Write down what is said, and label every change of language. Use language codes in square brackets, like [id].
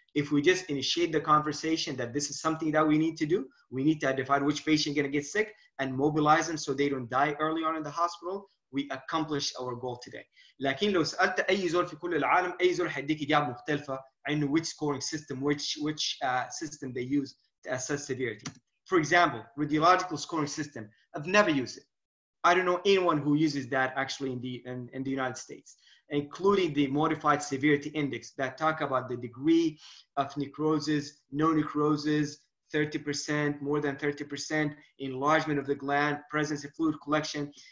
[en] If we just initiate the conversation that this is something that we need to do, we need to identify which patient is going to get sick and mobilize them so they don't die early on in the hospital, we accomplish our goal today. [ar] لكن لو سألت أي زول في كل العالم أي زول حيديك إجابة مختلفة عن [en] which scoring system, which system they use to assess severity. For example, radiological scoring system, I've never used it. I don't know anyone who uses that actually in the United States, including the modified severity index that talk about the degree of necrosis, no necrosis, 30%, more than 30%, enlargement of the gland, presence of fluid collection.